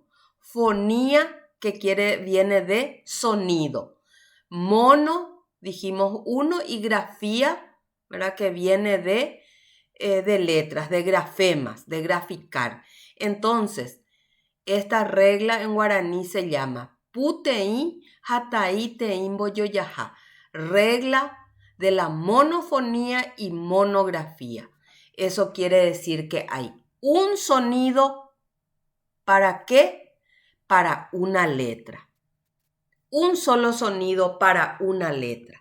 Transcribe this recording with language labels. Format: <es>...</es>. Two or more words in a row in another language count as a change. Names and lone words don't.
<es>Fonía, que viene de sonido. Mono, dijimos uno, y grafía, ¿verdad? Que viene de letras, de grafemas, de graficar. Entonces, esta regla en guaraní se llama</es> <gn>puteí hataí teín boyoyaja,</gn> <es>regla de la monofonía y monografía. Eso quiere decir que hay un sonido, ¿para qué? Para una letra. Un solo sonido para una letra.</es>